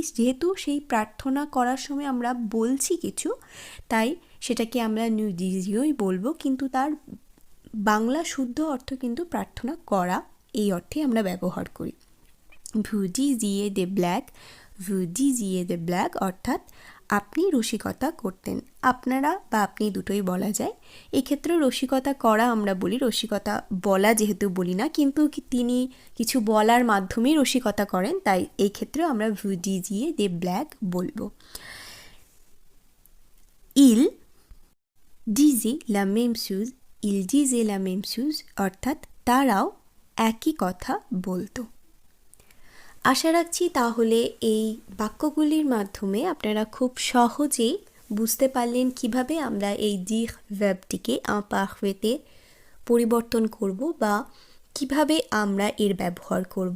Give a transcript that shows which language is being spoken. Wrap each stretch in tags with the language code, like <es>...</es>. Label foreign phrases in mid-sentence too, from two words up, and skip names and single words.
<bn>যেহেতু সেই প্রার্থনা করার সময় আমরা বলছি কিছু, তাই সেটাকে আমরা</bn> <fr>nous disions</fr> <bn>বলবো, কিন্তু তার বাংলা শুদ্ধ অর্থ কিন্তু প্রার্থনা করা এই অর্থে আমরা ব্যবহার করি।</bn> <fr>vous disiez des blagues, vous disiez des blagues</fr> <bn>অর্থাৎ আপনি রসিকতা করতেন। আপনারা বা আপনি দুটোই বলা যায়। এক্ষেত্রে রসিকতা করা আমরা বলি, রসিকতা বলা যেহেতু বলি না, কিন্তু তিনি কিছু বলার মাধ্যমেই রসিকতা করেন, তাই এই ক্ষেত্রে আমরা</bn> <fr>vous disiez des blagues</fr> <bn>বলবো।</bn> <fr>il disait la même chose, il disait la même chose</fr> <bn>অর্থাৎ তারাও একই কথা বলতো। আশা রাখছি তাহলে এই বাক্যগুলির মাধ্যমে আপনারা খুব সহজেই বুঝতে পারলেন কিভাবে আমরা এই ডির ভার্বটিকে imparfaitতে পরিবর্তন করব বা কিভাবে আমরা এর ব্যবহার করব।</bn>